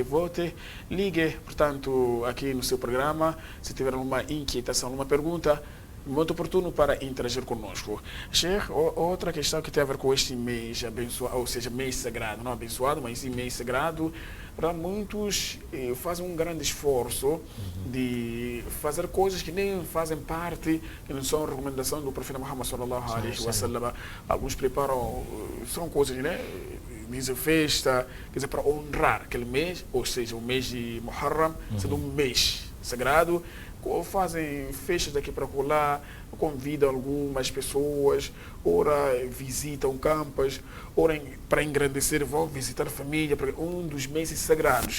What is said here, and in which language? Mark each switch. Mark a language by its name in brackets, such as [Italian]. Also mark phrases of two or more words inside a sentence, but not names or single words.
[Portuguese] Vote, ligue, portanto, aqui no seu programa, se tiver uma inquietação, uma pergunta, muito oportuno para interagir conosco. Sheikh, outra questão que tem a ver com este mês abençoado, ou seja, mês sagrado, não abençoado, mas sim mês sagrado, para muitos fazem um grande esforço de fazer coisas que nem fazem parte, que não são recomendação do profeta Muhammad [Arabic] صلى الله عليه وسلم. [Portuguese] Alguns preparam, são coisas, né? Dizem festa, quer dizer, para honrar aquele mês, ou seja, o mês de Muharram, sendo um mês sagrado, fazem festas daqui para lá, convidam algumas pessoas, ora visitam campas, ora para engrandecer vão visitar a família, para um dos meses sagrados.